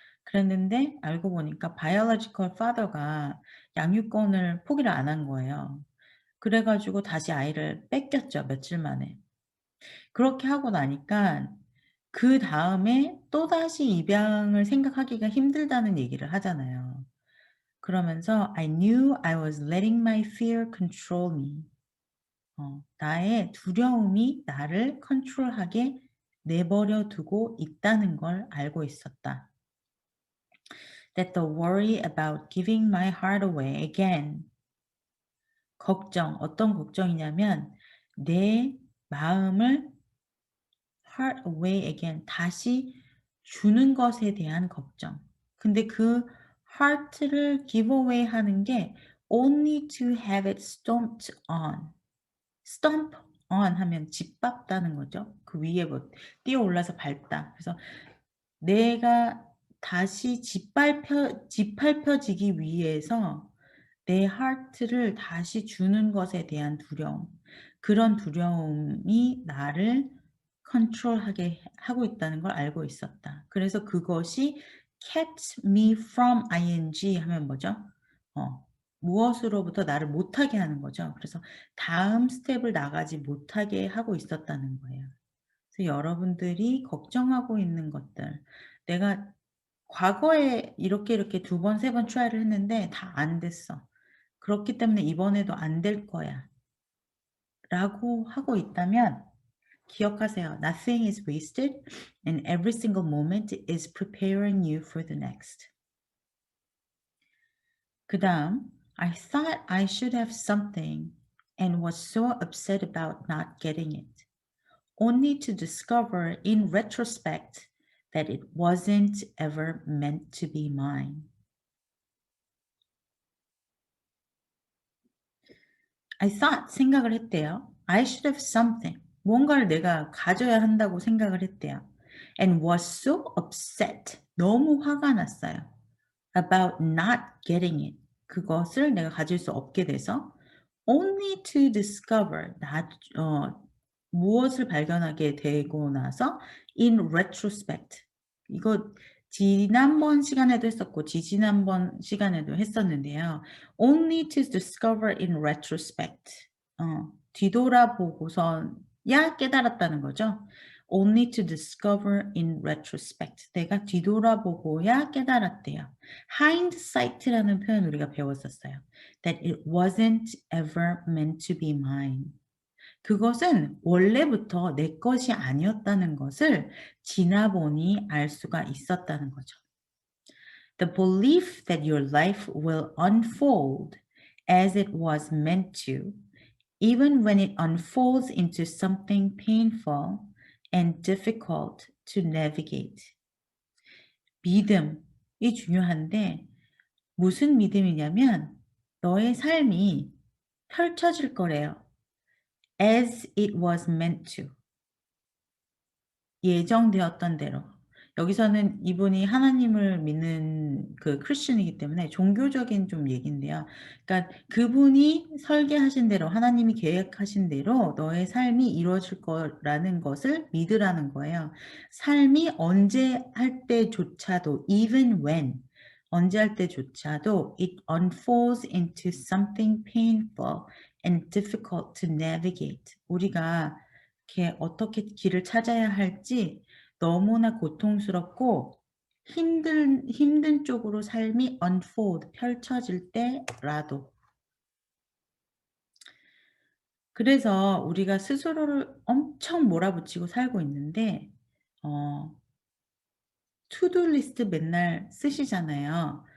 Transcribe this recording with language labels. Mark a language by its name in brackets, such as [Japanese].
[Korean] 그랬는데 알고 보니까 biological father가 양육권을 포기를 안 한 거예요. 그래 가지고 다시 아이를 뺏겼죠, 며칠 만에. 그렇게 하고 나니까 그다음에 또다시 입양을 생각하기가 힘들다는 얘기를 하잖아요. 그러면서 [English] "I knew I was letting my fear control me." [Korean] 나의 두려움이 나를 컨트롤하게 내버려 두고 있다는 걸 알고 있었다. [English] That the worry about giving my heart away again. [Korean] 걱정, 어떤 걱정이냐면 내 마음을 [English] heart away again, [Korean] 다시 주는 것에 대한 걱정. 근데 그 [English] heart를 give away [Korean] 하는 게 [English] only to have it stomped on. [Korean] stomp on 하면 짓밟다는 거죠. 그 위에 뭐 뛰어 올라서 밟다. 그래서 내가 다시 짓밟혀지기 위해서 내 하트를 다시 주는 것에 대한 두려움. 그런 두려움이 나를 컨트롤하게 하고 있다는 걸 알고 있었다. 그래서 그것이 [English] kept me from ing [Korean] 하면 뭐죠? 무엇으로부터 나를 못하게 하는 거죠. 그래서 다음 스텝을 나가지 못하게 하고 있었다는 거예요. 그래서 여러분들이 걱정하고 있는 것들, 내가 과거에 이렇게 두 번 세 번 트라이를 했는데 다 안 됐어. 그렇기 때문에 이번에도 안 될 거야. 라고 하고 있다면 기억하세요. [English] Nothing is wasted and every single moment is preparing you for the next. [Korean] 그다음 [English] I thought I should have something and was so upset about not getting it. Only to discover in retrospect that it wasn't ever meant to be mine. I thought [Korean] 생각을 했대요. [English] I should have something. [Korean] 뭔가를 내가 가져야 한다고 생각을 했대요. [English] And was so upset. [Korean] 너무 화가 났어요. [English] About not getting it. [Korean] 그것을 내가 가질 수 없게 돼서 [English] only to discover [Korean] 무엇을 발견하게 되고 나서 [English] in retrospect [Korean] 이거 지난번 시간에도 했었고 지지난번 시간에도 했었는데요. [English] only to discover in retrospect [Korean] 뒤돌아보고서야 깨달았다는 거죠. [English] only to discover in retrospect [Korean] 내가 뒤돌아보고야 깨달았대요. hindsight라는 표현 우리가 배웠었어요. [English] that it wasn't ever meant to be mine. [Korean] 그것은 원래부터 내 것이 아니었다는 것을 지나보니 알 수가 있었다는 거죠. [English] The belief that your life will unfold as it was meant to, even when it unfolds into something painful and difficult to navigate. [Korean] 믿음이 중요한데 무슨 믿음이냐면 너의 삶이 펼쳐질 거래요. [English] As it was meant to. [Korean] 예정되었던 대로. 여기서는 이분이 하나님을 믿는 그 크리스천이기 때문에 종교적인 좀 얘기인데요. 그러니까 그분이 설계하신 대로 하나님이 계획하신 대로 너의 삶이 이루어질 거라는 것을 믿으라는 거예요. 삶이 언제 할 때조차도 [English] even when [Korean] 언제 할 때조차도 [English] it unfolds into something painful and difficult to navigate. [Korean] 우리가 이렇게 어떻게 길을 찾아야 할지 너무나 고통스럽고 힘든 쪽으로 삶이 unfold 펼쳐질 때라도. 그래서 우리가 스스로를 엄청 몰아붙이고 살고 있는데 투두 리스트 맨날 쓰시잖아요.